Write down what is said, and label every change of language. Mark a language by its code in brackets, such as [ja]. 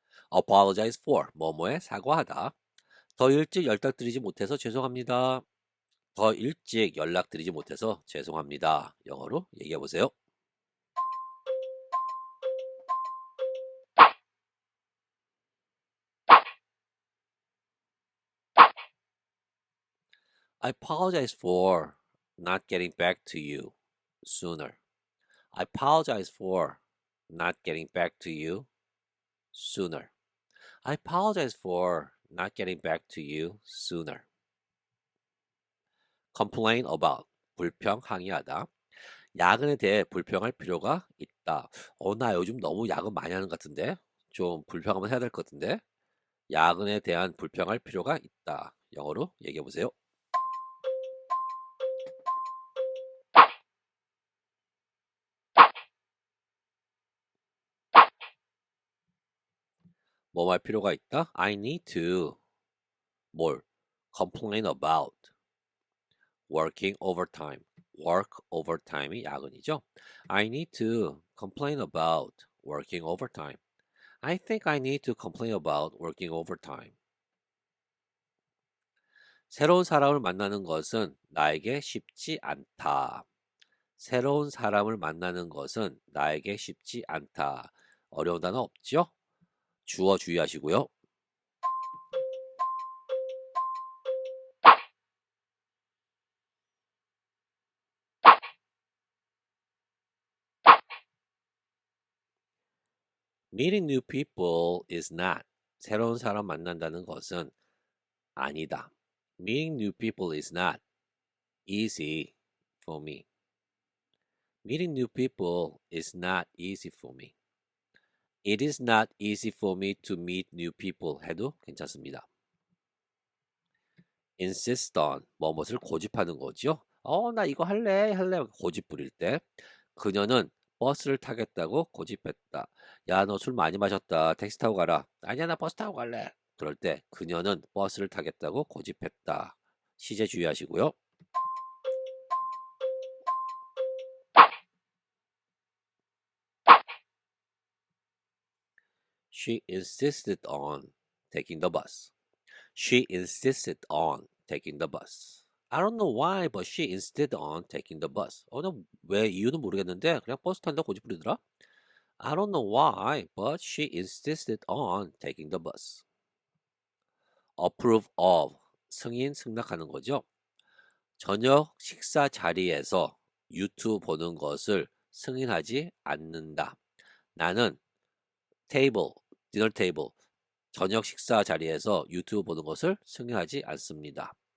[en] apologize for [ko] 뭐뭐에 사과하다. 더 일찍 연락드리지 못해서 죄송합니다. 더 일찍 연락드리지 못해서 죄송합니다. 영어로 얘기해 보세요. [en] I apologize for not getting back to you sooner. I apologize for not getting back to you sooner. I apologize for not getting back to you sooner. complain about [ko] 불평 항의하다. 야근에 대해 불평할 필요가 있다. 나 요즘 너무 야근 많이 하는 것 같은데 좀 불평 한번 해야 될 것 같은데 야근에 대한 불평할 필요가 있다. 영어로 얘기해 보세요. 뭐 할 필요가 있다? [en] I need to 뭘 complain about working overtime. work overtime [ko] 이 야근이죠. [en] I need to complain about working overtime. I think I need to complain about working overtime. [ko] 새로운 사람을 만나는 것은 나에게 쉽지 않다. 새로운 사람을 만나는 것은 나에게 쉽지 않다. 어려운 단어 없죠? 주어 주의하시고요. [en] Meeting new people is not. [ko] 새로운 사람 만난다는 것은 아니다. [en] Meeting new people is not easy for me. Meeting new people is not easy for me. It is not easy for me to meet new people [ko] 해도 괜찮습니다. [en] insist on [ko] 뭐뭇을 고집하는 거죠. 나 이거 할래 고집 부릴 때 그녀는 버스를 타겠다고 고집했다. 야, 너 술 많이 마셨다. 택시 타고 가라. 아니야, 나 버스 타고 갈래. 그럴 때 그녀는 버스를 타겠다고 고집했다. 시제 주의하시고요. [en] She insisted on taking the bus. She insisted on taking the bus. I don't know why, but she insisted on taking the bus. [ko] 나왜 이유는 모르겠는데 그냥 버스 탄다고 고집 부리더라. [en] I don't know why, but she insisted on taking the bus. approve of [ko] 승인 승낙하는 거죠. 저녁 식사 자리에서 유튜브 보는 것을 승인하지 않는다. 나는 디너 테이블 저녁 식사 자리에서 유튜브 보는 것을 승인하지 않습니다.